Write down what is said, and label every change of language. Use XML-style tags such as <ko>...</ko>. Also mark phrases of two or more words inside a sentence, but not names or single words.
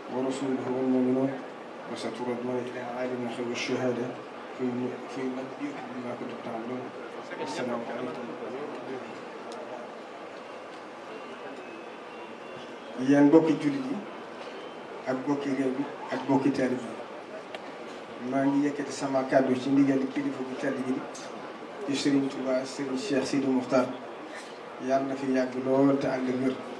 <ar>ورسوله والمؤمنون وستردون إلى عالم الغيب والشهادة فينبئكم بما كنتم تعملون. السلام عليكم.</ar> <wo>yéen mbokki jullit yi ak mbokki réew bi ak mbokki taalibe yi maa ngi yëkkati sama kàddu ci ndigal kilifa bu tedd gi ci Serigne Touba Serigne Cheikh Sidi Mokhtar yàlla na fi yàgg lool te ànd ak wér.</wo>